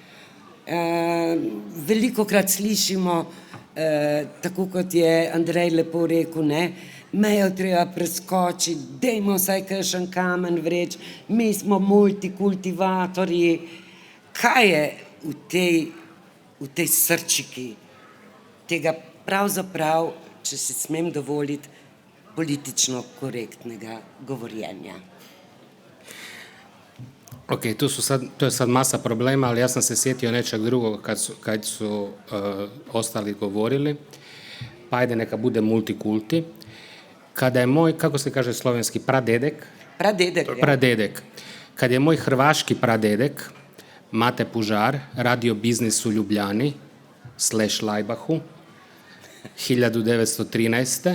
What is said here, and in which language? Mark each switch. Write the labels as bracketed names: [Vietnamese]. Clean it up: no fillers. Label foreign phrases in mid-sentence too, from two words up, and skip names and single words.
[Slovenian] Velikokrat slišimo, tako kot je Andrej lepo rekel, ne, mejo treba preskočiti, dajmo vsaj kakšen kamen vreči, mi smo multikultivatorji. Kaj je v tej srčiki tega pravzaprav, če si smem dovoliti, politično korektnega govorjenja? [Croatian] Ok, to je sad masa problema, ali ja sam se sjetio nečeg drugog kad su ostali govorili, pa ajde neka bude multikulti. Kada je moj, kako se kaže slovenski, pradedek, kad je moj [Slovenian] hrvaški pradedek, [Croatian] Mate Pužar, radio biznis u Ljubljani, /Lajbahu, 1913.